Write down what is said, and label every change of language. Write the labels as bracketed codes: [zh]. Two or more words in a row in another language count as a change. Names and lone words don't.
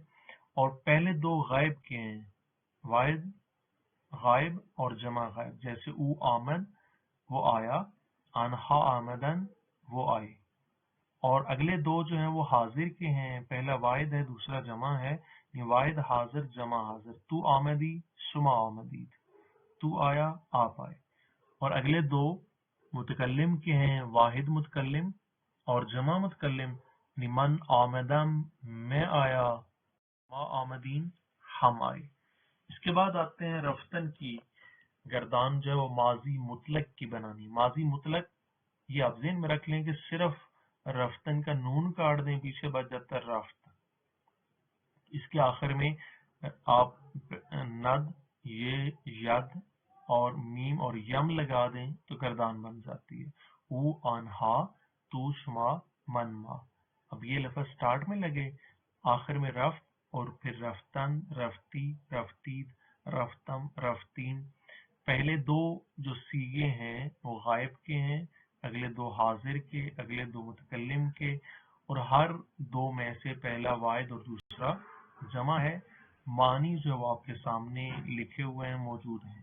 [ur] اور پہلے 2 غائب کے ہیں، واحد غائب اور جمع غائب، جیسے [fa] او آمد [ur] وہ آیا، [fa] آنہا آمدن [ur] وہ آئے، اور اگلے 2 جو ہیں وہ حاضر کے ہیں، پہلا واحد ہے دوسرا جمع ہے، واحد حاضر جمع حاضر، [fa] تو آمدی شما آمدید، [ur] تو آیا آپ آئے۔ اور اگلے 2 متکلم کے ہیں، واحد متکلم اور جمع متکلم، [fa] من آمدم [ur] میں آیا، [fa] ما آمدین [ur] ہم آئے۔ اس کے بعد آتے ہیں رفتن کی گردان جو ہے وہ ماضی مطلق کی بنانی۔ ماضی مطلق یہ آپ ذہن میں رکھ لیں کہ صرف رفتن کا نون کاٹ دیں، پیچھے بچ جاتا ہے رفت۔ اس کے آخر میں آپ ند، یہ، ید اور میم اور یم لگا دیں تو گردان بن جاتی ہے۔ [fa] او آنہا تو شما من ما. [ur] اب یہ لفظ سٹارٹ میں لگے، آخر میں رفت اور پھر [fa] رفتن، رفتی، رفتید، رفتم، رفتین. [ur] پہلے دو جو سیغے ہیں وہ غائب کے ہیں، اگلے دو حاضر کے، اگلے دو متکلم کے، اور ہر دو میں سے پہلا واحد اور دوسرا جمع ہے. معنی جو آپ کے سامنے لکھے ہوئے ہیں موجود ہیں.